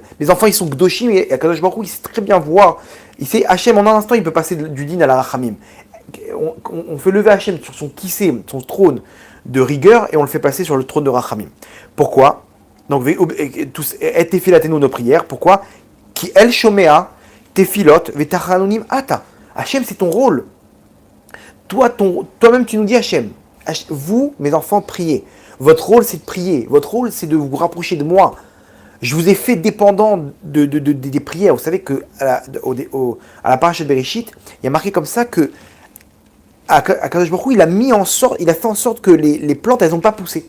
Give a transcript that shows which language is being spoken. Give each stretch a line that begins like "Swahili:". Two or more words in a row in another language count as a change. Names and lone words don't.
French: Les enfants, ils sont Gdoshim et
Hebrew: קדוש ברוך הוא,
French: il sait très bien voir. Il sait, Hachem, en un instant, il peut passer du din à la Rachamim. On fait lever Hachem sur son kissé, son trône de rigueur, et on le fait passer sur le trône de Rachamim. Pourquoi? Donc,
Hebrew: את תפילתנו,
French: nos prières. Pourquoi?
Hebrew: כי אל שומע תפילות ותחנונים אתה.
French: Hachem, c'est ton rôle. Toi-même, tu nous dis Hachem. Vous, mes enfants, priez. Votre rôle, c'est de prier. Votre rôle, c'est de vous rapprocher de moi. Je vous ai fait dépendant des prières. Vous savez que à la paracha de Bereshit, il y a marqué comme ça que
Hebrew: הקדוש ברוך הוא,
French: il a fait en sorte que les plantes, elles n'ont pas poussé.